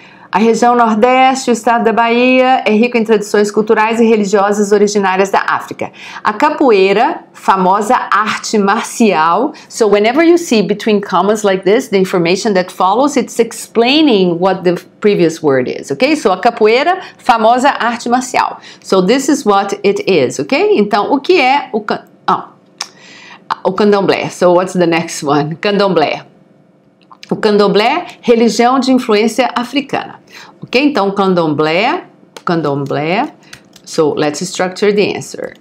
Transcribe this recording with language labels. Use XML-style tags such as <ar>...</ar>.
<pt>A região Nordeste, o estado da Bahia, é rico em tradições culturais e religiosas originárias da África. A capoeira, famosa arte marcial.</pt> <en>So whenever you see between commas like this, the information that follows, it's explaining what the previous word is, okay? So</en> <pt>a capoeira, famosa arte marcial.</pt> <en>So this is what it is, okay?</en> <pt>Então, o que é o candomblé?</pt> <en>So what's the next one?</en> <pt>Candomblé. O candomblé, religião de influência africana. Ok?</pt> <en>Então, candomblé, so let's structure the answer.</en>